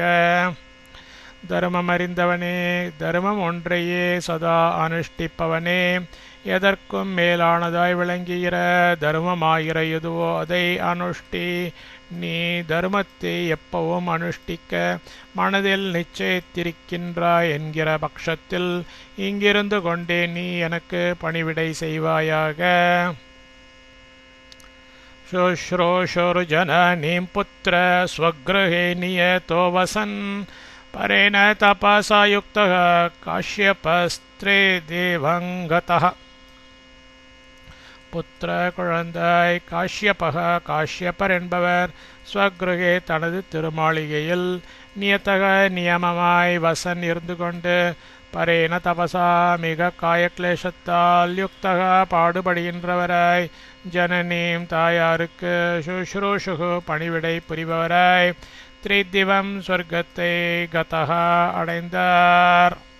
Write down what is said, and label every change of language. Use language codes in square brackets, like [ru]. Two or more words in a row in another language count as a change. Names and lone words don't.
[ta] தர்மம் அறிந்தவனே தர்மம் ஒன்றையே சதா அனுஷ்டிப்பவனே எதற்கும் மேலானதாய் விளங்குகிற தர்மமாகிற எதுவோ அதை அனுஷ்டி நீ தர்மத்தை எப்பவும் அனுஷ்டிக்க மனதில் நிச்சயித்திருக்கின்றாய் என்கிற பட்சத்தில் இங்கிருந்து கொண்டே நீ எனக்கு பணிவிடை செய்வாயாக. [sa] शुश्रूषुर्जननीं पुत्र स्वगृहे नियतो वसन् परेण तपसा युक्तः काश्यपस्त्रे देवं गतः. [ta] புத்திர குழந்தாய் காஷ்யப்பர் என்பவர் ஸ்வக்ருகே தனது திருமாளிகையில் நியத்தக நியமமாய் வசன் இருந்து கொண்டு பரேன தபசா மிக காயக்லேஷத்தால் யுக்தக பாடுபடுகின்றவராய் ஜனனீம் தாயாருக்கு சுஷ்ரூஷுகு பணிவிடை புரிபவராய் திரிதிவம் சொர்க்கத்தை கதக அடைந்தார்.